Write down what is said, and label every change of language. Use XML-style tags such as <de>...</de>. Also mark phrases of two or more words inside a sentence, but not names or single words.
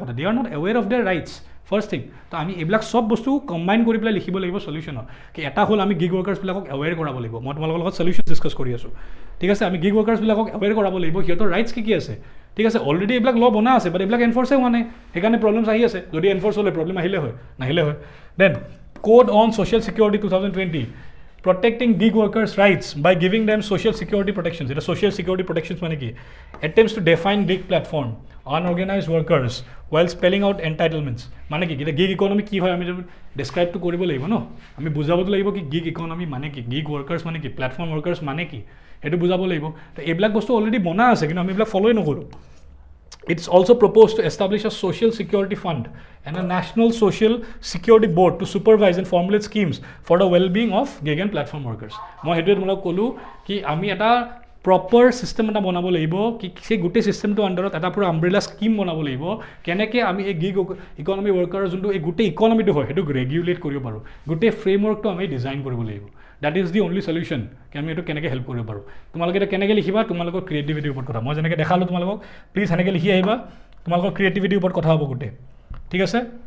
<as>কথা</as> <en>they are not aware of their rights first thing</en> <as>তো আমি এইবিলাক চব বস্তু কম্বাইন কৰি পেলাই লিখিব লাগিব সলিউশ্যনত কি এটা হ'ল আমি গিগ ৱৰ্কাৰ্ছবিলাকক এৱেৰ কৰাব লাগিব মই তোমালোকৰ লগত</as> <en>solution discuss</en> <as>কৰি আছোঁ ঠিক আছে আমি গিগ ৱৰ্কাৰ্ছবিলাকক এৱেৰ কৰাব লাগিব সিহঁতৰ ৰাইটছ কি আছে ঠিক আছে অলৰেডি এইবিলাক ল বনা আছে বাট এইবিলাক এনফৰ্চে হোৱা নাই সেইকাৰণে প্ৰব্লেমছ আহি আছে যদি এনফৰ্চ হ'লে প্ৰব্লেম আহিলে হয় নাহিলে হয় দেন</as> <en>Code on Social Security 2020 protecting gig workers' rights by giving them social security protections. It is social security protections</en> <as>মানে কি</as> <en>attempts to define gig platform unorganized workers while spelling out entitlements.</en> <as>মানে কি</as> <en>gig economy</en> <as>কি হয় আমি ডেস্ক্ৰাইব তো কৰিব লাগিব নো আমি বুজাব লাগিব কি</as> <en>gig economy</en> <as>মানে কি</as> <en>gig workers</en> <as>মানে কি</as> <en>platform workers</en> <as>মানে কি এইটো বুজাব লাগিব তো এইবিলাক বস্তু অলৰেডি বনা আছে কিন্তু আমি এইবিলাক ফলো নকৰোঁ.</as> <en>It's also proposed to establish a social security fund and a national social security board to supervise and formulate schemes for the well-being of gig and platform workers.</en> <as>মই হেতুৱে তোমাক ক'লো কি আমি এটা</as> <en>proper system</en> <as>এটা বনাব লাগিব কি সেই গোটেই সিস্টেমটো আন্ডাৰত এটা পুৰা</as> <en>umbrella scheme</en> <as>বনাব লাগিব কেনেকৈ আমি এই</as> <en>gig economy worker</en> <as>যোনটো এই গোটেই ইকনমিটো হয় সেইটো ৰেগুলেট কৰিব পাৰোঁ গোটেই ফ্ৰেমৱৰ্কটো আমি ডিজাইন কৰিব লাগিব</as> <en>that is the only solution</en> <as>কি আমি এইটো কেনেকৈ হেল্প কৰিব পাৰোঁ তোমালোকে এটা কেনেকৈ লিখিবা তোমালোকৰ ক্ৰিয়েটিভিটিৰ ওপৰত কথা মই যেনেকৈ দেখালোঁ তোমালোকক প্লিজ সেনেকৈ লিখি আহিবা তোমালোকৰ ক্ৰিয়েটিভিটিৰ ওপৰত কথা হ'ব গোটেই ঠিক আছে</as>